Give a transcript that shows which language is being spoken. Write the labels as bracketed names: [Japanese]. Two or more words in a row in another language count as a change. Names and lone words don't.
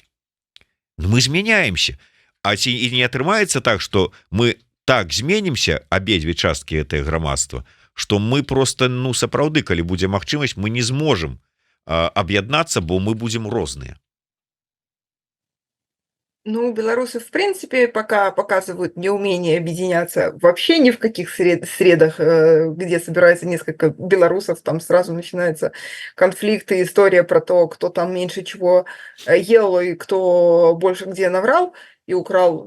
[Belarusian] Мы змяняемся. А ці і не атрымаецца так, што мы так зменімся, абедзве часткі гэтае грамадства, што мы просто, сапраўды, калі будзе магчымасць, мы не зможам объединяться, бо мы будем розныя. [Russian] Ну, белорусы, в принципе, пока показывают неумение объединяться вообще ни в каких средах, где собирается несколько белорусов, там сразу начинается конфликт и история про то, кто там меньше чего ел и кто больше где наврал и украл.